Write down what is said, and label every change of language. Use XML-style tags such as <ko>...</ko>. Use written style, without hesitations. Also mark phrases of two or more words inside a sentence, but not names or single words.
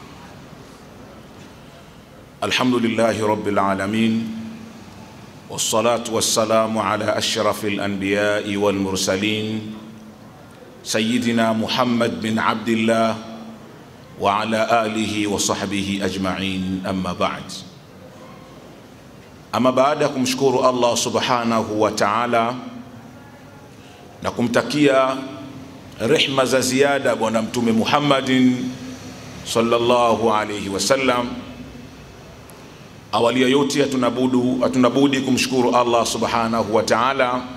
<ar>الحمد لله رب العالمين. والصلاة والسلام على أشرف الأنبياء والمرسلين. سيدنا محمد بن عبد الله وعلى آله وصحبه أجمعين، أما بعد.</ar> <sw>Ama baada kumshukuru</sw> <ar>الله سبحانه وتعالى</ar> <sw>na kumtakia rehma za ziada bwana mtume Muhammadin</sw> <ar>صلى الله عليه وسلم,</ar> <sw>awali ya yote hatunabudi kumshukuru</sw> <ar>الله سبحانه وتعالى</ar>